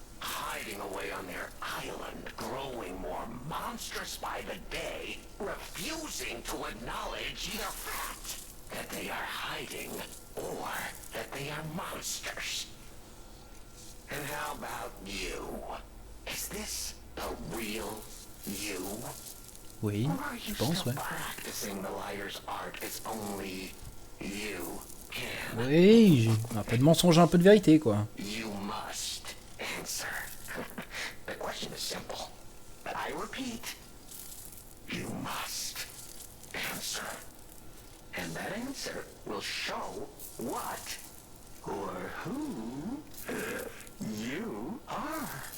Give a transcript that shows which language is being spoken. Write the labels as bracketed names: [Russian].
[English] Hiding away on their island, growing more monstrous by the day, refusing to acknowledge either fact that they are hiding or that they are monsters. And how about you? Is this the real you? [French] Oui, je pense, ouais. [English] Practicing the liar's art is only you can. [French] Oui, un peu de mensonge, un peu de vérité, quoi. [English] You must answer. The question is simple, but I repeat, you must answer. And that answer will show what or who you are.